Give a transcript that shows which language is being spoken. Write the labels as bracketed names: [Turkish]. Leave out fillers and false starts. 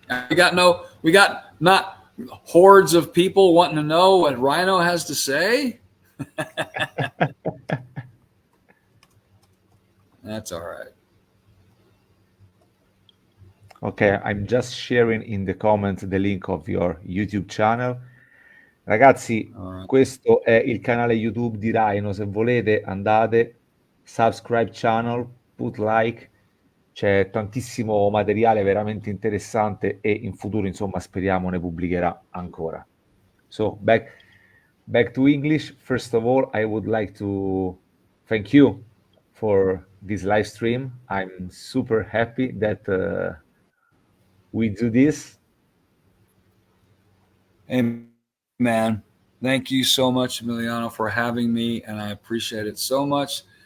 [English] We got not hordes of people wanting to know what Rhino has to say. That's all right. Ok, I'm just sharing in the comments the link of your YouTube channel. [Italian] Ragazzi, questo è il canale YouTube di Rhino. Se volete andate, [English] subscribe channel, put like. [Italian] C'è tantissimo materiale veramente interessante e in futuro, insomma, speriamo ne pubblicherà ancora. [English] So, back to English. First of all, I would like to thank you for this live stream. I'm super happy that we do this. Amen. Thank you so much, Emiliano, for having me, and I appreciate it so much.